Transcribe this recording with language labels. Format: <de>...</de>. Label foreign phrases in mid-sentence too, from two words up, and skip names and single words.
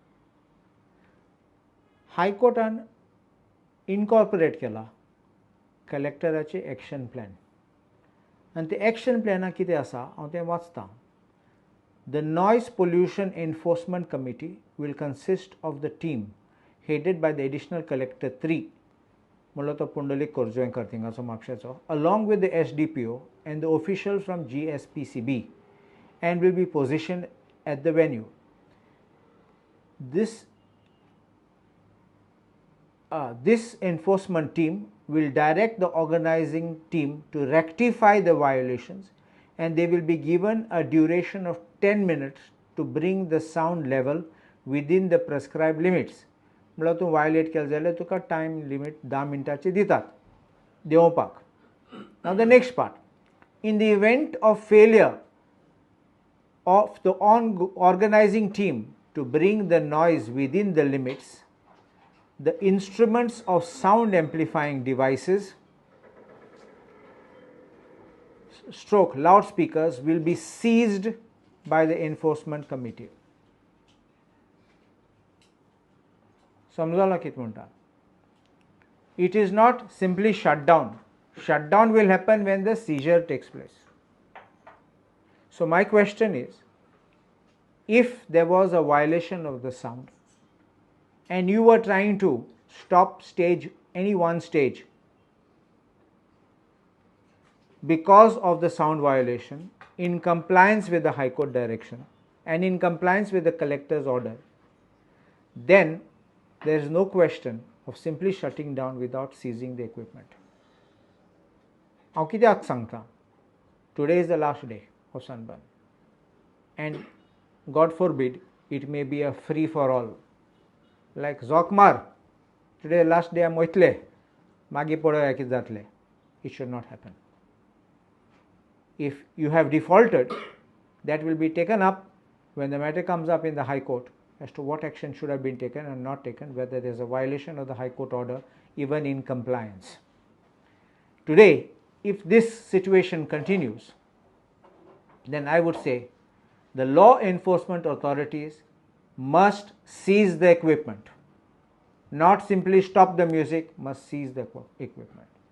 <kok>हायकोर्टान इनकॉर्पोरेट केला कलेक्टराचें</kok> <en>action plan</en> <kok>आनी ते एक्शन प्लॅनाक कितें आसा हांव तें वाचतां.</kok> <en>The noise pollution enforcement committee will consist of the team headed by the additional collector 3</en> <kok>म्हणलो तो पुंडलीक कोरजवेंकर थिंगाचो म्हापशेचो</kok> <en>along with the SDPO and the official from GSPCB and will be positioned at the venue. This enforcement team will direct the organizing team to rectify the violations and they will be given a duration of 10 minutes to bring the sound level within the prescribed limits.</en> <kok>म्हणल्यार तूं वायलेट केलें जाल्यार तुका</kok> <en>time limit</en> <kok>10 मिनटांची दितात देंवोवपाक.</kok> <en>Now the next part. In the event of failure of the organizing team to bring the noise within the limits, the instruments of sound amplifying devices stroke loudspeakers will be seized by the enforcement committee.</en> <kok>समजालो कितें म्हणटा.</kok> <en>It is not simply shutdown. Shutdown will happen when the seizure takes place. So my question is, if there was a violation of the sound and you were trying to stop any one stage because of the sound violation in compliance with the High Court direction and in compliance with the collector's order, then there is no question of simply shutting down without seizing the equipment.</en> <kok>हांव कित्याक सांगता,</kok> <en>today is the last day of sunburn and God forbid it may be a free for all like Zokmar, today last day I'm</en> <kok>वयतले मागीर पळोवया कितें जातलें.</kok> <en>It should not happen. If you have defaulted, that will be taken up when the matter comes up in the High Court as to what action should have been taken and not taken, whether there is a violation of the High Court order even in compliance. Today, if this situation continues, then I would say the law enforcement authorities must seize the equipment, not simply stop the music, must seize the equipment.</en>